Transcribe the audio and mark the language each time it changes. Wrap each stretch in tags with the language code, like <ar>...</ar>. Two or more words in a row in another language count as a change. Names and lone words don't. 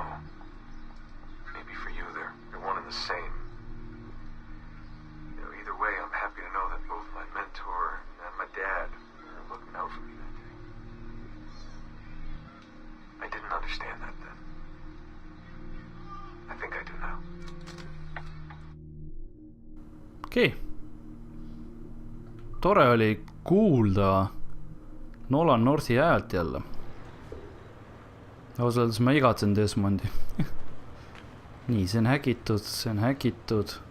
<en>Maybe for you they're one and the same. You know, either way, I'm happy to know that both my mentor and my dad are looking out for me that day. I didn't understand that then. I think I do now.</en> <et>Okei. Tore oli kuulda Nolan Northi häält jälle. Ausalt öeldes ma igatsen Desmondi. Nii, see on häkitud, see on häkitud.</et>